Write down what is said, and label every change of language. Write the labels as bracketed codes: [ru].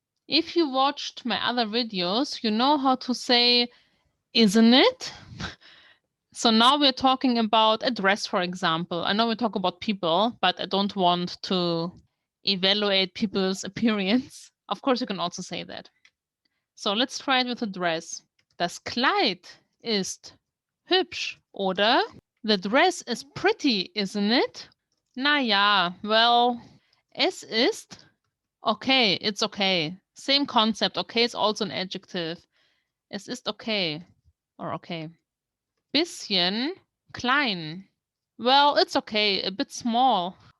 [en] If you watched my other videos, you know how to say, isn't it? So now we're talking about a dress, for example. I know we talk about people, but I don't want to evaluate people's appearance. Of course, you can also say that. So let's try it with a dress. [de] Das Kleid ist hübsch, oder? [en] The dress is pretty, isn't it? [de] Na ja, [en] well, [de] es ist okay, [en] it's okay. Same concept. Okay is also an adjective. [de] Es ist okay [en] or okay. [de] Bisschen klein. [en] Well, it's okay, a bit small.